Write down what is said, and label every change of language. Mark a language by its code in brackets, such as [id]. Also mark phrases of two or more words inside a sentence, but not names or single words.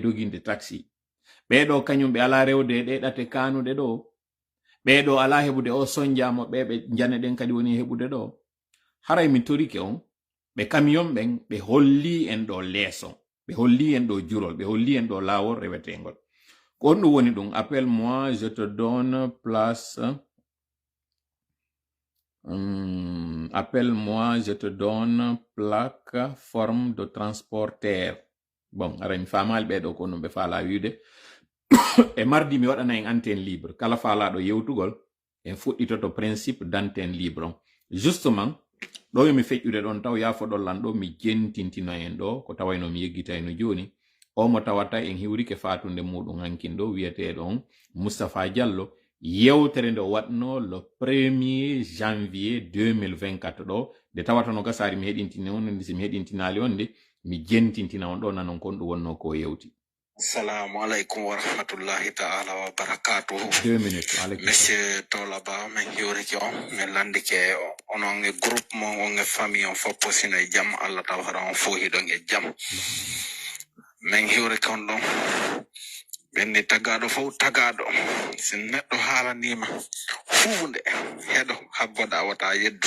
[ff] doginde taxi ɓeɗo kañum ɓe ala rewde ɗe ɗate kanuɗe ɗo ɓeɗo ala heɓude o sonjamo ɓe jane ɗen kadi woni heɓude ɗo haray mi torike on ɓe camion ɓen ɓe holli en ɗo leeso ɓe holli en ɗo jurol ɓe holli en ɗo lawol rewetegol ko on ɗum woni ɗum [fr] appelle moi je te donne place appelle-moi, je te donne plaque, forme de transporteur. [ff] Bon, ara mi famal ɓeɗo ko non ɓe faala wiide e mardi mi waɗana en [fr] antenne libre [ff] kala faalaɗo yewtugol en fuɗɗitoto [fr] principe d'antenne libre [ff] on justement ɗo yomi feƴƴude ɗon taw yafoɗollan ɗo mi jentintino en ɗo ko tawayno mi yeggitayno joni o mo tawata en hiwrike fatunde muɗum hankin ɗo wiyeteɗo on Moustapha Diallo yewtere nde watno [fr] le 1er janvier 2024 [ff] ɗo nde tawata no gasari mi heɗintini on nde mi heɗintinali on nde mi jentintina on ɗo nanon kon ɗum wonno ko yewti. [ar] Assalamu alaikum wa rahmatullahi ta'ala wa barakatuhu. [ff] 2 minutes. Monsieur Tolaba, men hiwriki on, men landike onon e groupe mon, on e famille on foppo sino e jam, Allah tawhara on fo hiɗon e jam. Men hiwriki on ɗon, ɓenni tagaɗo fof tagaɗo, si neɗɗo haalanima huunde heɗo habboɗa wata yeddu.